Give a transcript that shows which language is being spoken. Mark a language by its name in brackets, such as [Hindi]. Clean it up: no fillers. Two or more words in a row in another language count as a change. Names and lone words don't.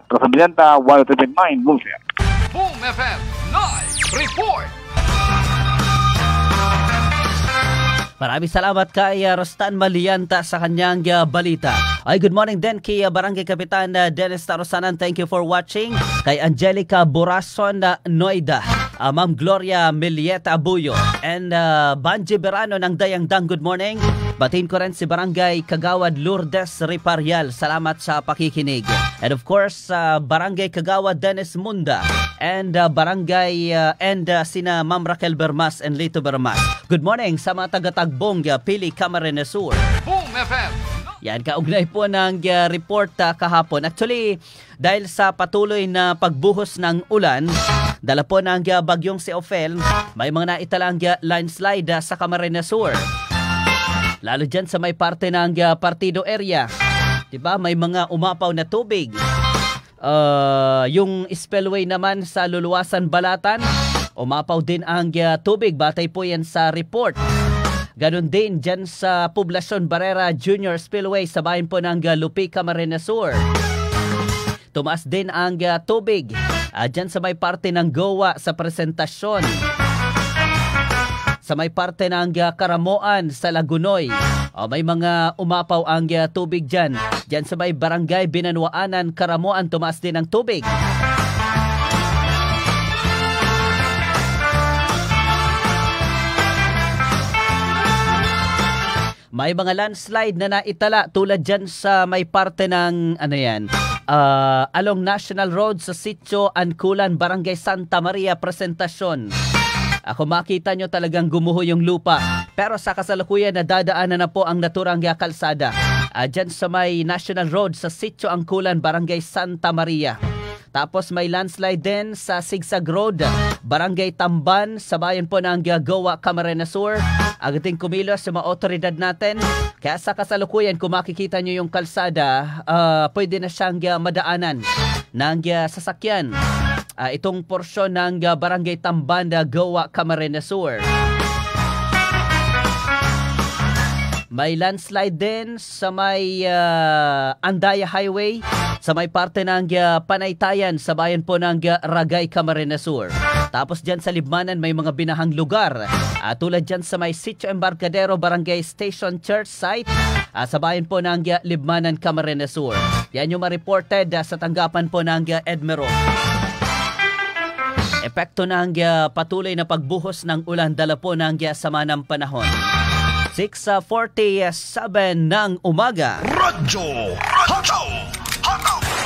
[Filipino] Rosa Bilenta, 103.9 Boom FM. [English] Boom FM Live Report! [Filipino] Maraming salamat kay Rostan Malianta sa kanyang balita. Ay, [English] good morning [Filipino] din kay Barangay Kapitan Dennis Tarosanan. [English] Thank you for watching. [Filipino] Kay Angelica Borason Noida, Ma'am Gloria Milieta Abuyo, and Banji Berano ng Dayangdang, [English] good morning. [Filipino] Batiin ko rin si Barangay Kagawad Lourdes Riparial. Salamat sa pakikinig. [English] And of course, Barangay Kagawad Dennis Munda and Barangay sina Ma'am Raquel Bermas and Lito Bermas. Good morning [Filipino] sa mga taga-Tagbong, Pili, Camarines Sur. Boom FM! Yan, kaugnay po ng report kahapon. Actually, dahil sa patuloy na pagbuhos ng ulan, dala po ng bagyong si Ophel, may mga naitalang landslide sa Camarines Sur. Lalo dyan sa may parte ng partido area. Diba? May mga umapaw na tubig. Yung spillway naman sa Luluwasan Balatan, umapaw din ang tubig. Batay po yan sa report. Ganon din dyan sa Poblacion Barrera Junior Spillway sa bayan po ng Lupi, Camarines Sur. Tumaas din ang tubig dyan sa may parte ng Goa sa Presentasyon. Sa may parte ng Karamoan sa Lagunoy, may mga umapaw ang tubig dyan. Dyan sa may Barangay Binanwaanan, Karamoan, tumaas din ang tubig. May mga landslide na naitala tulad dyan sa may parte ng along National Road sa Sitio Anculan, Barangay Santa Maria, Presentacion. Ako makita nyo talagang gumuho yung lupa. Pero sa kasalukuyan nadadaanan na po ang naturang kalsada. Dyan sa may National Road sa Sitio Anculan, Barangay Santa Maria. Tapos may landslide din sa Sigsag Road, Barangay Tamban, sa bayan po ng Gawa, Camarines Sur. Agating kumilos sa mga otoridad natin. Kaya sa kasalukuyan, kung makikita nyo yung kalsada, pwede na siyang madaanan ng sasakyan. Itong porsyon ng Barangay Tamban, Gawa, Camarines Sur. May landslide din sa may Andaya Highway, sa may parte ng Panaytayan sa bayan po ng Ragay, Camarines Sur. Tapos dyan sa Libmanan may mga binahang lugar. Tulad dyan sa may Sitio Embarcadero, Barangay Station Church site, sa bayan po ng Libmanan, Camarines Sur. Yan yung ma-reported sa tanggapan po ng Edmero. Epekto ng patuloy na pagbuhos ng ulan dala po ng sama ng panahon. 6:47 ng umaga. Radyo Hataw! Hataw!